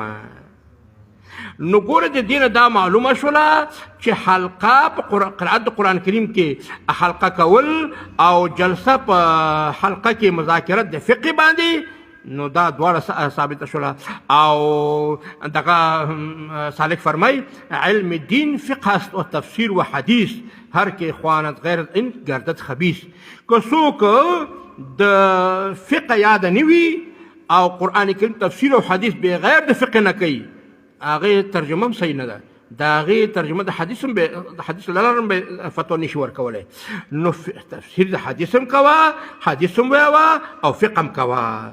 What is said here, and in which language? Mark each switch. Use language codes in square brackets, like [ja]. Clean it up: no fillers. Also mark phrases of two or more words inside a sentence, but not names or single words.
[ps] نو ګوره د دې نه دا معلومه شوله چې حلقه په قرآت د قرآن کریم کې حلقه کول او جلسه په حلقه کې مذاکرت د فقه باندې نو دا دواړه ثابته شوله. او دغه سالک [fa] فرمای علم دین فقه است و تفسیر و حدیث هر که خواند غیر این گردد خبیث. [ps] که څوک د فقه یاد نه وي او قرآن کریم تفسیر او حدیث بغیر د فقه نه کوي هغې ترجمه هم صحیح نه ده. د هغې ترجمه د حدیث هم د حدیث له لارې هم فتوا نشي ورکولی. نو تفسیر د حدیث هم کوه، حدیث هم ویوه او فقه هم کوه.